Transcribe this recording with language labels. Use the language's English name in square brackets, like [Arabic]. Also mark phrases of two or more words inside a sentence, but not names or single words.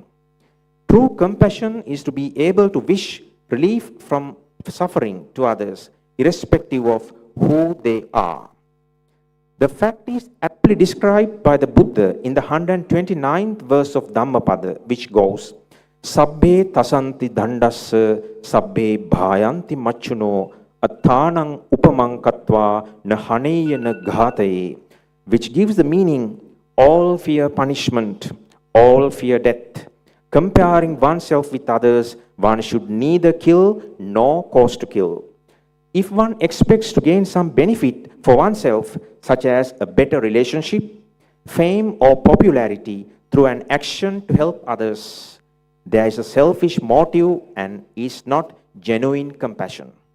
[English] True compassion is to be able to wish relief from suffering to others, irrespective of who they are. The fact is aptly described by the Buddha in the 129th verse of Dhammapada, which goes, [Pali] Sabbe tasanti dandassa, sabbe bhayanti machuno, athanang upamang katva, nahaneya na ghataye, [English] which gives the meaning, all fear punishment, all fear death. Comparing oneself with others, one should neither kill nor cause to kill. If one expects to gain some benefit for oneself, such as a better relationship, fame, or popularity through an action to help others, there is a selfish motive and is not genuine compassion.